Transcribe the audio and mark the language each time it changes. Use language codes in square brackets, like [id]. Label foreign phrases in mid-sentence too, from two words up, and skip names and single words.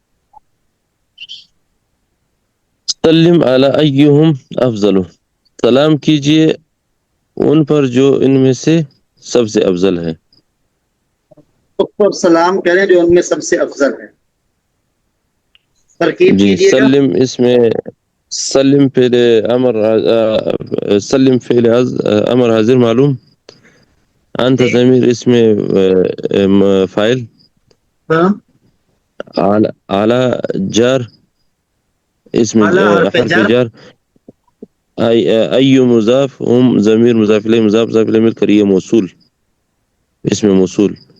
[ar] سلم علی ایہم افضل، [ur] سلام کیجئے ان پر جو ان میں سے سب سے افضل ہے. اس پر سلام کریں جو ان میں سب سے افضل ہے. ترکیب جی کیجیے گا. سلم اس میں سلم فعل امر سلم فعل امر حاضر معلوم. انت جی ضمیر اس میں فاعل. ہاں اعلی جار اس میں اعلیٰ حرف حرف جر. جار. ای مضاف ہم ضمیر مضاف الیہ مضاف مضاف الیہ مل کر یہ موصول اس میں موصول.